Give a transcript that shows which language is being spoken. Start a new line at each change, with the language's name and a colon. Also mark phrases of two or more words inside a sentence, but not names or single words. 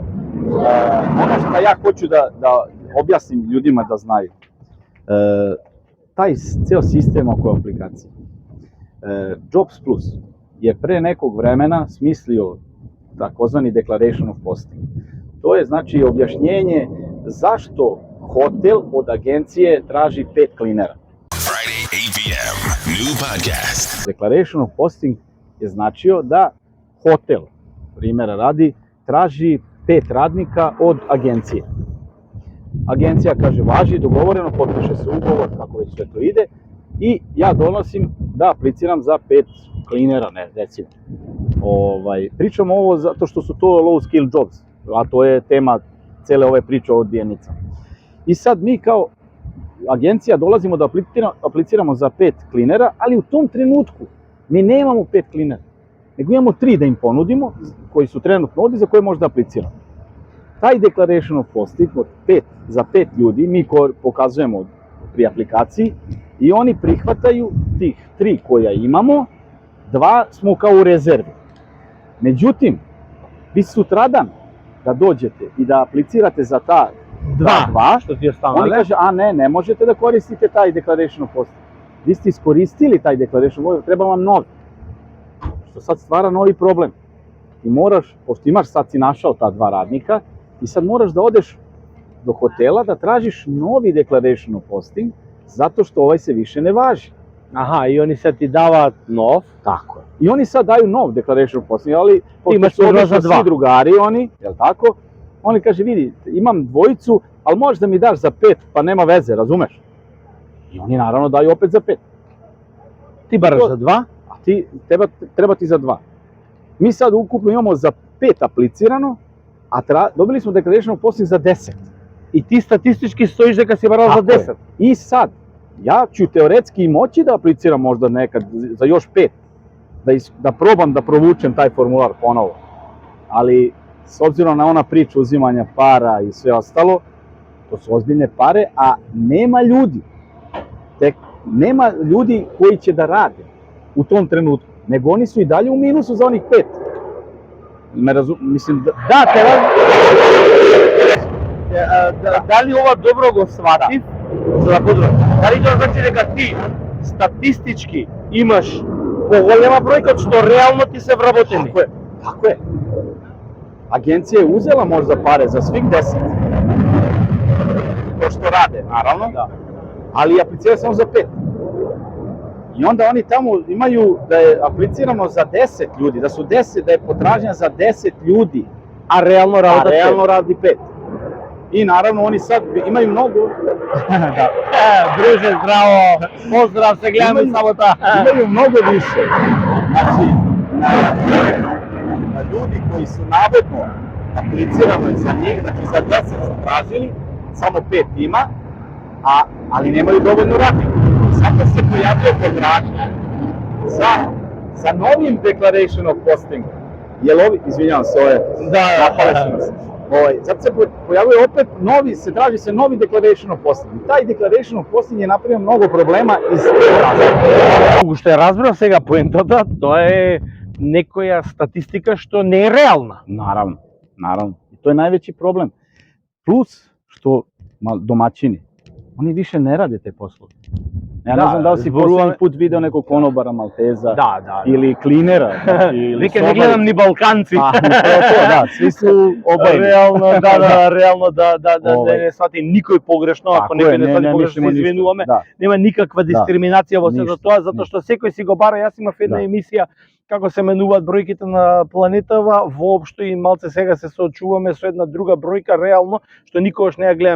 Serbian: Ono što ja hoću da objasnim ljudima da znaju, taj ceo sistem oko aplikacije, Jobs Plus je pre nekog vremena smislio takozvani Declaration of Posting. To je znači objašnjenje zašto hotel od agencije traži 5 klinera.
English: Friday, 8 p.m. New podcast.
Serbian: Declaration of Posting je značio da hotel, primjera radi, traži 5 radnika od agencije. Agencija kaže važi, dogovoreno, potpiše se ugovor, kako već sve to ide, i ja donosim da apliciram za 5 klinera, ne, recimo. Pričam ovo zato što su to
English: low skill jobs,
Serbian: a to je tema cele ove priče o odbijenicama. I sad mi kao agencija dolazimo da apliciramo za 5 klinera, ali u tom trenutku mi nemamo 5 klinera, nego imamo 3 da im ponudimo, koji su trenutno ovdje, za koje možda apliciramo. Taj Declaration of Posting od 5 za 5 ljudi mi pokazujemo pri aplikaciji i oni prihvataju tih 3 koja imamo, 2 smo kao u rezervi. Međutim, vi sutradan da dođete i da aplicirate za ta 2,
Macedonian: Што ти останале?
Serbian: oni kaže, a ne možete da koristite taj Declaration of Posting. Vi ste iskoristili taj Declaration of Posting, treba vam novi. Što sad stvara novi problem. Ti moraš, pošto imaš, sad si našao ta 2 radnika, i sad moraš da odeš do hotela da tražiš novi Declaration of Posting, zato što ovaj se više ne važi.
Macedonian: Аха, и они се ти даваат нов.
Serbian: Tako je. I oni sad daju nov Declaration of Posting, ali Imaš pošto su možda obično 2. svi drugari oni, jel tako? Oni kaže, vidi, imam 2, ali možeš da mi daš za 5, pa nema veze, razumeš? I oni naravno daju opet za 5.
Macedonian: Ти бараш за 2?
Serbian: A treba ti za 2. Mi sad ukupno imamo za 5 aplicirano, a dobili smo Declaration of Posting za 10.
Macedonian: И ти статистички стоиш дека си барал за
Serbian: Tako je.
Macedonian: 10.
Serbian: I sad, ja ću teoretski i moći da apliciram možda nekad za još 5, da probam da provučem taj formular ponovo. Ali, s obzirom na ona priča uzimanja para i sve ostalo, to su ozbiljne pare, a nema ljudi. Nema ljudi koji će da rade u tom trenutku, nego oni su i dalje u minusu za onih 5. mislim da...
Macedonian: Да, дали ова добро го сватив, за да подобро. Дали тоа значи дека ти статистички имаш поголема бројка од што реално ти се вработени?
Serbian: Tako je. Agencija je uzela možda pare za svih 10. To što rade, naravno. Da. Ali apliciraju samo za 5. I onda oni tamo imaju da je apliciramo za 10 ljudi, da su 10, da je potražnja za 10 ljudi,
Macedonian: А реално
Serbian: a
Macedonian: работат
Serbian: realno radi 5. I naravno oni sad imaju mnogo,
Macedonian: Да. Друже, здраво. Поздрав, се гледаме
Serbian: Имају-
Macedonian: сабота.
Serbian: imaju mnogo više. Znači, na ljudi koji su navodno aplicirali za njih, znači za 10 su tražili, samo 5 ima, ali nemaju dovoljno radnika. Zato se pojavljuje potražnja za novim declaration of posting. Jel ovi, izvinjavam se, ovo je, napale su nas. Zato se pojavljuje opet novi, traži se novi declaration of posting. I taj declaration of posting je napravio mnogo problema iz razloga.
Macedonian: Што ја разбрав сега поентата, тоа е некоја статистика што не е реална.
Serbian: Naravno. I to je najveći problem. Plus, što domaćini, oni više ne rade te poslove. Ja ne znam da li si poslednji put video nekog konobara, malteza
Macedonian: Да.
Serbian: ili klinera.
Macedonian: Вика не гледам ни балканци.
Serbian: Da, svi su obojeni.
Macedonian: Реално да не свати никој погрешно, ако некој не свати погрешно, се извинуваме. Нема никаква дискриминација во сето тоа, затоа што секој си го бара. Јас имав една емисија како се менуваат бројките на планетава, воопшто и малце сега се соочуваме со една друга бројка реално, што никогаш не ја гледаме.